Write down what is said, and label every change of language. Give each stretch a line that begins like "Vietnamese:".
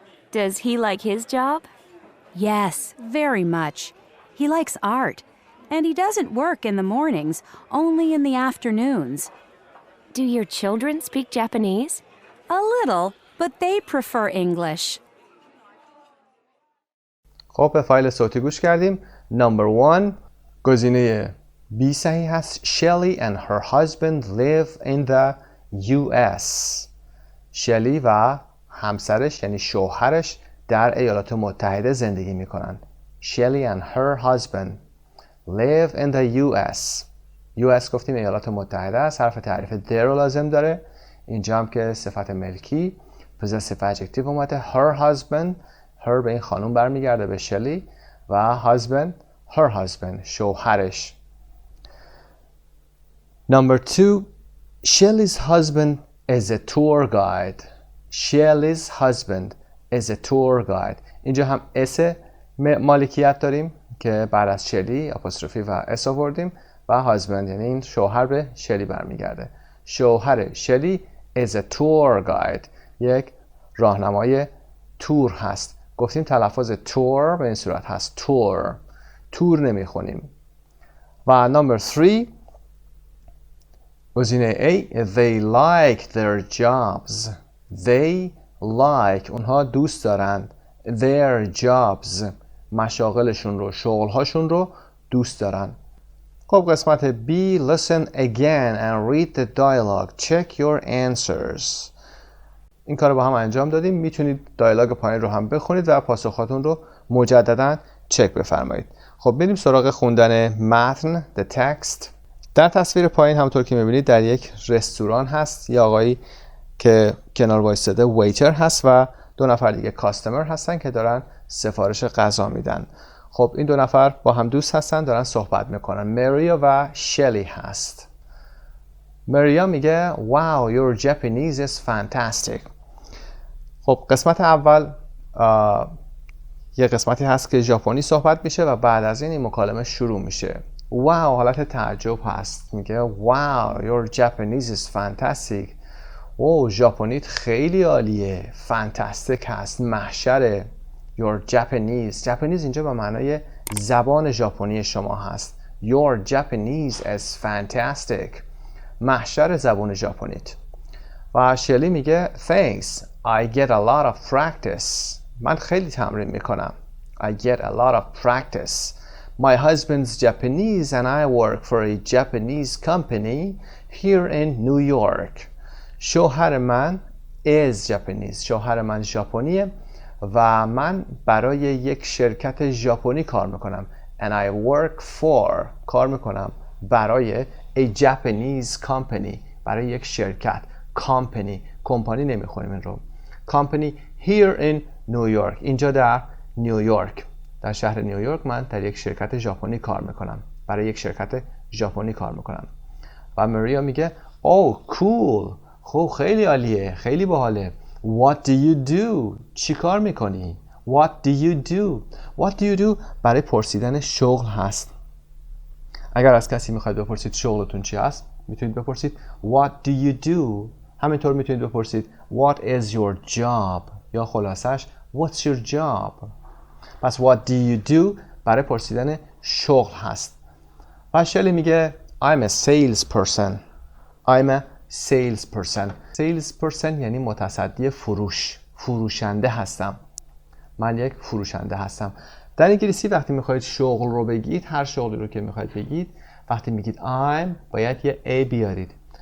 English: Does he like his job? Yes, very much. He likes art. And he doesn't work in the mornings, only in the afternoons. Do your children speak Japanese? A little, but they prefer English.
Persian: خب به فایل صوتی گوش کردیم.
English: Number 1
Persian: گزینه B صحیح هست.
English: Shelly and her husband live in the US.
Persian: شلی و همسرش یعنی شوهرش در ایالات متحده زندگی میکنن.
English: Shelly and her husband live in the US.
Persian: US گفتیم ایالات متحده است. حرف تعریف there رو لازم داره. اینجا هم که صفت ملکی possessive adjective اومده.
English: Her husband
Persian: her به این خانوم برمیگرده به شلی و
English: husband her husband
Persian: شوهرش.
English: Number 2 Shelly's husband is a tour guide. Shelly's husband is a tour guide.
Persian: اینجا هم اس مالکیت داریم که بعد از شلی آپوستروفی و اس آوردیم و husband یعنی این شوهر به شلی برمیگرده. شوهر شلی
English: is a tour guide.
Persian: یک راهنمای تور هست. گفتیم تلفظ تور به این صورت هست تور. تور نمیخونیم.
English: و number 3 گزینه A they like their jobs. They like
Persian: اونها دوست دارند
English: their jobs
Persian: مشاغلشون رو شغلهاشون رو دوست دارن. خب قسمت
English: B listen again and read the dialogue. Check your answers.
Persian: این کار رو با هم انجام دادیم. میتونید دیالوگ پایین رو هم بخونید و پاسخاتون رو مجددا چک بفرمایید. خب بریم سراغ خوندن متن
English: the text.
Persian: در تصویر پایین همونطور که میبینید در یک رستوران هست. یه آقایی که کنار وایساده ویتر هست و دو نفر دیگه کاستمر هستن که دارن سفارش غذا میدن. خب این دو نفر با هم دوست هستن دارن صحبت میکنن. مریا و شلی هست. مریا میگه
English: wow your Japanese is fantastic.
Persian: خب قسمت اول یه قسمتی هست که ژاپنی صحبت میشه و بعد از این مکالمه شروع میشه. واو حالت تعجب هست. میگه
English: wow your Japanese is fantastic.
Persian: او ژاپنیت خیلی عالیه، فانتاستیک هست، محشره.
English: Your Japanese.
Persian: Japanese اینجا به معنای زبان ژاپنی شما هست.
English: Your Japanese is fantastic.
Persian: محشر زبان ژاپنیت. و شلی میگه Thanks.
English: I get a lot of practice.
Persian: من خیلی تمرین میکنم.
English: I get a lot of practice. My husband's Japanese and I work for a Japanese company here in New York.
Persian: شوهر من
English: is Japanese.
Persian: شوهر من ژاپنیه و من برای یک شرکت ژاپنی کار میکنم.
English: And I work for.
Persian: کار میکنم برای
English: a Japanese company.
Persian: برای یک شرکت. Company. کمپانی نمیخونیم این رو.
English: Company here in New York.
Persian: اینجا در نیویورک. در شهر نیویورک من در یک شرکت ژاپنی کار میکنم. برای یک شرکت ژاپنی کار میکنم. و ماریا میگه
English: Oh cool.
Persian: خب خیلی عالیه. خیلی باحاله.
English: What do you do?
Persian: چی کار میکنی؟
English: What do you do? What do you do
Persian: برای پرسیدن شغل هست. اگر از کسی میخواید بپرسید شغلتون چی هست، میتونید بپرسید
English: What do you do?
Persian: همینطور میتونید بپرسید
English: What is your job?
Persian: یا خلاصش
English: What's your job?
Persian: پس
English: What do you do
Persian: برای پرسیدن شغل هست. و شلی میگه
English: I'm a salesperson. I'm a salesperson.
Persian: Salesperson یعنی متصدی فروش. فروشنده هستم. من یک فروشنده هستم. در انگلیسی وقتی میخواید شغل رو بگید، هر شغلی رو که میخواید بگید، وقتی میگید I'm باید یه A بیارید.